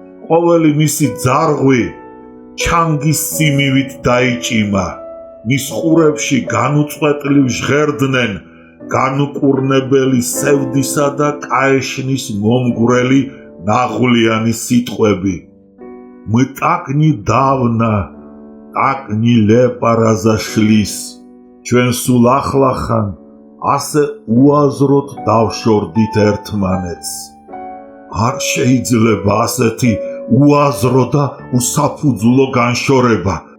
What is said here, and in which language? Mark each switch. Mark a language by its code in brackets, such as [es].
[ka] ყოველი მისი ძარღვი ჩანგის სიმივით დაიჭიმა. მის ყურებში განუწყვეტლივ ჟღერდნენ განუკურნებელი სევდისა და კაეშნის მომგვრელი ნაღვლიანი სიტყვები. [ru] Мы так недавно, так нелепо разошлись. [ka] ჩვენ სულ ახლახან ასე უაზროდ დავშორდით ერთმანეთს. არ შეიძლება ასეთი უაზრო და უსაფუძვლო განშორება.